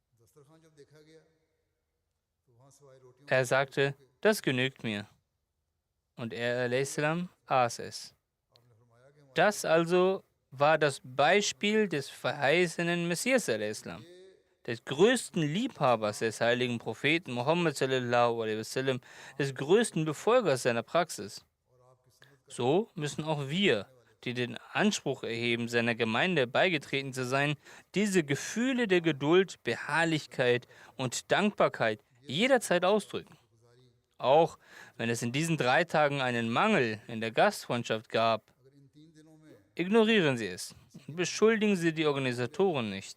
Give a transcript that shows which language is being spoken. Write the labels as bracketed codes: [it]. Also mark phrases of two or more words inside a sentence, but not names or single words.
[de] Er sagte, das genügt mir. Und er a.s. aß es. Das also war das Beispiel des verheißenen Messias a.s., des größten Liebhabers des heiligen Propheten Muhammad [ar] صلى الله عليه وسلم, [de] des größten Befolgers seiner Praxis. So müssen auch wir, die den Anspruch erheben, seiner Gemeinde beigetreten zu sein, diese Gefühle der Geduld, Beharrlichkeit und Dankbarkeit jederzeit ausdrücken. Auch wenn es in diesen 3 Tagen einen Mangel in der Gastfreundschaft gab, ignorieren Sie es und beschuldigen Sie die Organisatoren nicht.